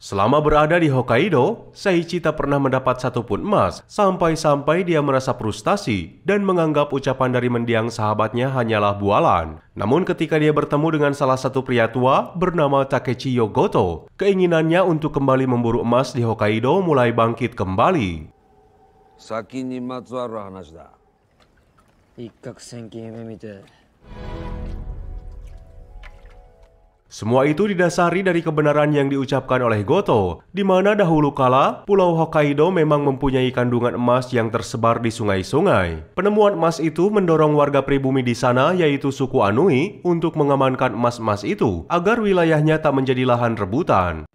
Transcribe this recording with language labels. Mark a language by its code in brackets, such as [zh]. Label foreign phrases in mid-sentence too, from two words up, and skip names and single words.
[id] Selama berada di Hokkaido, Saichi tak pernah mendapat satupun emas, sampai-sampai dia merasa frustasi dan menganggap ucapan dari mendiang sahabatnya hanyalah bualan. Namun ketika dia bertemu dengan salah satu pria tua bernama Takechi Yogoto, keinginannya untuk kembali memburu emas di Hokkaido mulai bangkit kembali. [ja] 先にまつわる話だ。一攫千金夢見て [id] Semua itu didasari dari kebenaran yang diucapkan oleh Goto, di mana dahulu kala Pulau Hokkaido memang mempunyai kandungan emas yang tersebar di sungai-sungai. Penemuan emas itu mendorong warga pribumi di sana, yaitu suku Anui, untuk mengamankan emas-emas itu agar wilayahnya tak menjadi lahan rebutan.